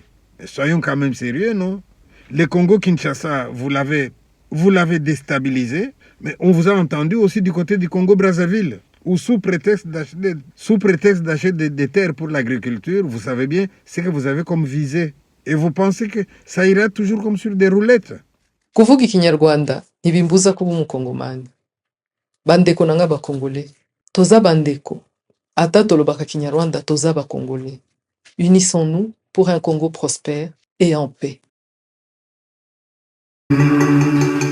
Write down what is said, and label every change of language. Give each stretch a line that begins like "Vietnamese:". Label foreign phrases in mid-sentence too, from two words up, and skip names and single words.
French: Et soyons quand même sérieux, non? Le Congo-Kinshasa, vous l'avez déstabilisé, mais on vous a entendu aussi du côté du Congo-Brazzaville, où sous prétexte d'acheter des terres pour l'agriculture, vous savez bien ce que vous avez comme visée. Et vous pensez que ça ira toujours comme sur des roulettes.
Kinyarwanda: Kuvuga ikinyarwanda ntibimbuza kuba umukongomani.
Lingala: Bandeko nanga bakongolais. Toza bandeko. Ata tolobaka kinyarwanda toza bakongolais.
French: Unissons-nous pour un Congo prospère et en paix.